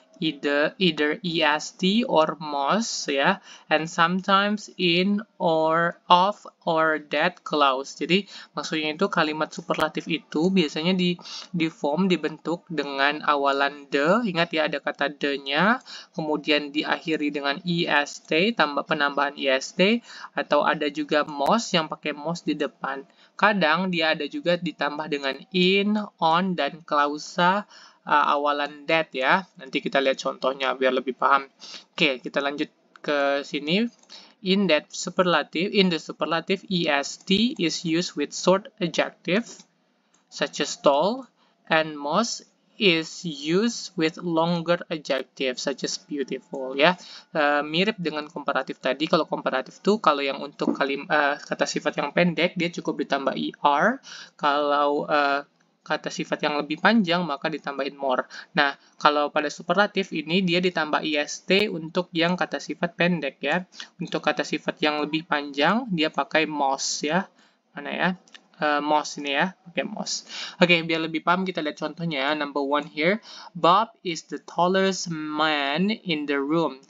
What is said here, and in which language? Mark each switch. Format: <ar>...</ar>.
<en>either est or most ya, and sometimes in or of or that clause.</en> <id>Jadi maksudnya itu kalimat superlatif itu biasanya di form dibentuk dengan awalan the, ingat ya ada kata the-nya, kemudian diakhiri dengan est, tambah penambahan est, atau ada juga most yang pakai most di depan. Kadang dia ada juga ditambah dengan in, on, dan klausa awalan that ya. Nanti kita lihat contohnya biar lebih paham. Oke, kita lanjut ke sini.</id> <en>In the superlative est is used with short adjective such as tall, and most is used with longer adjective such as beautiful ya.</en> <id>Mirip dengan komparatif tadi. Kalau komparatif tuh kalau yang untuk kata sifat yang pendek dia cukup ditambah er. Kalau kata sifat yang lebih panjang maka ditambahin more. Nah, kalau pada superlatif ini dia ditambah ist untuk yang kata sifat pendek ya. Untuk kata sifat yang lebih panjang dia pakai most ya. Mana ya? Most ini ya, pakai most. Oke, biar lebih paham kita lihat contohnya.</id> <en>Number 1 here, Bob is the tallest man in the room.</en>